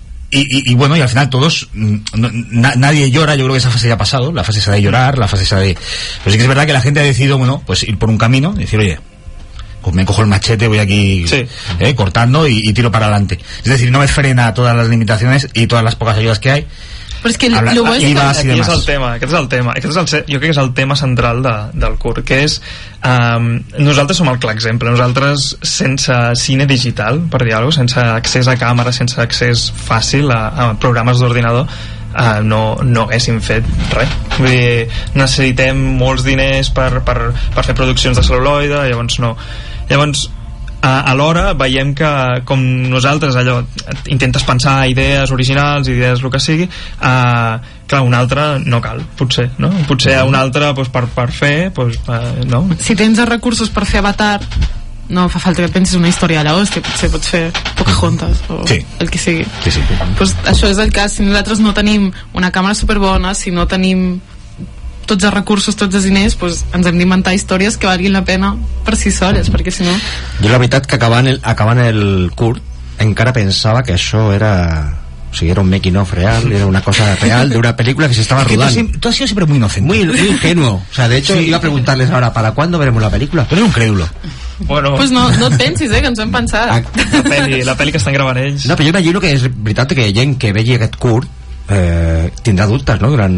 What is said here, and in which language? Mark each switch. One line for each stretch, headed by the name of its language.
Spanish: Y bueno, y al final todos, nadie llora. Yo creo que esa fase ya ha pasado, la fase esa de llorar, la fase esa de... Pero sí que es verdad que la gente ha decidido, bueno, pues ir por un camino y decir, oye, pues me cojo el machete, voy aquí cortando y tiro para adelante. Es decir, no me frena todas las limitaciones y todas las pocas ayudas que hay.
Catalan: Però és que lo bo és que... Aquí és el tema, aquest és el tema. Jo crec que és el tema central del curt, que és nosaltres som el clar exemple. Nosaltres, sense cine digital, per dir alguna cosa, sense accés a càmera, sense accés fàcil a programes d'ordinador, no haguéssim fet res. Vull dir, necessitem molts diners per fer produccions de cel·luloide, llavors alhora veiem que com nosaltres allò intentes pensar idees originals, idees el que sigui, clar, un altre no cal, potser un altre doncs, per fer no? Si tens els recursos per fer Avatar, no fa falta que pensis una història a l'hòstia, potser pots fer Pocahontas o el que sigui. Pues això és el cas. Si nosaltres no tenim una càmera superbona, si no tenim tots els recursos, tots els diners, doncs ens hem d'inventar històries que valguin la pena per si soles, perquè si no... Jo la veritat que acabant el curt encara pensava que això era... O sigui,
Spanish: era un making of real, era una cosa real de una película que se estaba rodando. Tú has sido siempre muy inocente. Muy ingenuo. O sea, de hecho, iba a preguntarles ahora, ¿para cuándo veremos la película? Tú eres un crédulo. Bueno...
Catalan: Pues no et pensis, que ens ho hem pensat. La pel·li que estan gravant ells. No, però jo imagino que és veritat que gent que vegi aquest curt tindrà dubtes, no?